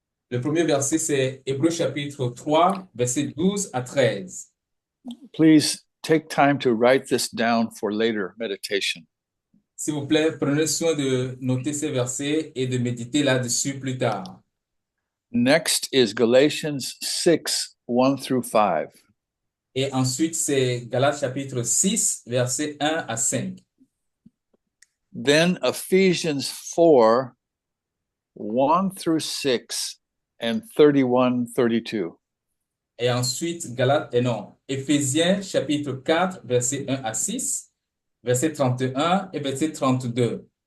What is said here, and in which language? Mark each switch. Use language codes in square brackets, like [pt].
[fr] Le premier verset, c'est Hébreux chapitre 3, versets 12 à 13. [en] Please take time to write this down for later meditation. [fr] S'il vous plaît, prenez soin de noter ces versets et de méditer là-dessus plus tard. [en] Next is Galatians 6, 1 through 5. [fr] Et ensuite, c'est Galates chapitre 6, versets 1 à 5. [en] Then Ephesians 4, 1 through 6, and 31, 32. [fr] Et ensuite, Éphésiens chapitre 4, versets 1 à 6, verset 31 et verset 32.